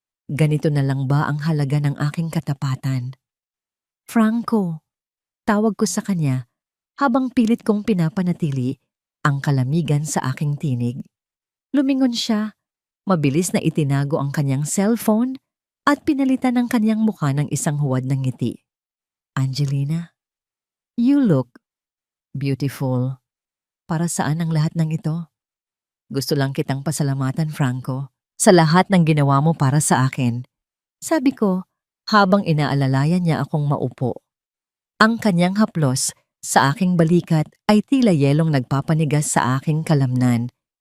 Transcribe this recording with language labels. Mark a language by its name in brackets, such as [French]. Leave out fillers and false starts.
[Filipino] Ganito na lang ba ang halaga ng aking katapatan? Franco, tawag ko sa kanya habang pilit kong pinapanatili ang kalamigan sa aking tinig. Lumingon siya, mabilis na itinago ang kanyang cellphone at pinalitan ang kanyang mukha ng isang huwad ng ngiti. [English] Angelina, you look beautiful. [Filipino] Para saan ang lahat ng ito? Gusto lang kitang pasalamatan, Franco, sa lahat ng ginawa mo para sa akin. Sabi ko, habang inaalalayan niya akong maupo. Ang kanyang haplos sa aking balikat ay tila yelong nagpapanigas sa aking kalamnan.